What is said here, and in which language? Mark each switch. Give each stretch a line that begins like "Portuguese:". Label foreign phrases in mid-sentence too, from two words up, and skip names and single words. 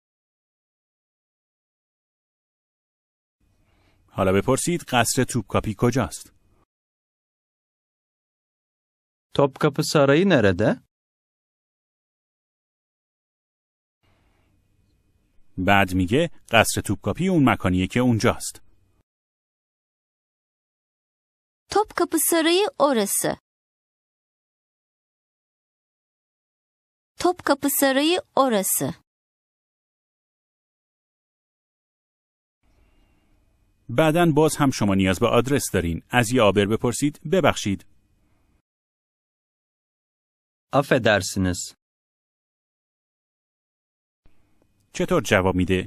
Persian: حالا بپرسید قصر توپکاپی کجاست؟
Turkish: Topkapı Sarayı nerede?
Persian: بعد میگه قصر توپکاپی اون مکانیه که اونجاست.
Turkish: Topkapı Sarayı orası. Topkapı Sarayı orası.
Persian: بعدن باز هم شما نیاز به آدرس دارین. از یه عابر بپرسید ببخشید.
Turkish: Affedersiniz.
Persian: چطور جواب میده؟